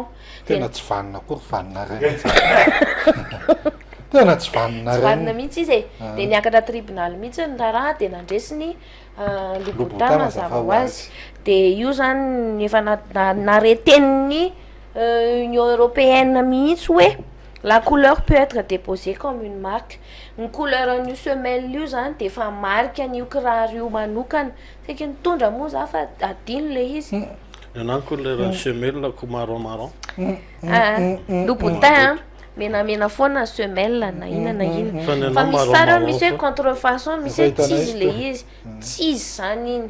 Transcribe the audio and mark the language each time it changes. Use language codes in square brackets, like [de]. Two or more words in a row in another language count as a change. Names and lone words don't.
[mg] tena tsy vanina kory vanina Haren tena tsy vanina mihitsy izy de niakatra tribunal mihitsy ny raha de nandresiny Louboutin mazava ho azy de io zany efa nareteniny [fr] Union européenne [mg] mihitsy hoe [fr] la couleur peut être déposée comme une marque [mg] ny couleur an'io semelle io zany de efa marika an'io kiraro io manokana saika nitondra moa za fa adino le izy na [fr] couleur semelle [mg] ko marron Louboutin menamena foana semelle na ina fa misy sara misy hoe contrefaçon misy hoe tsizy le izy tsizy zany iny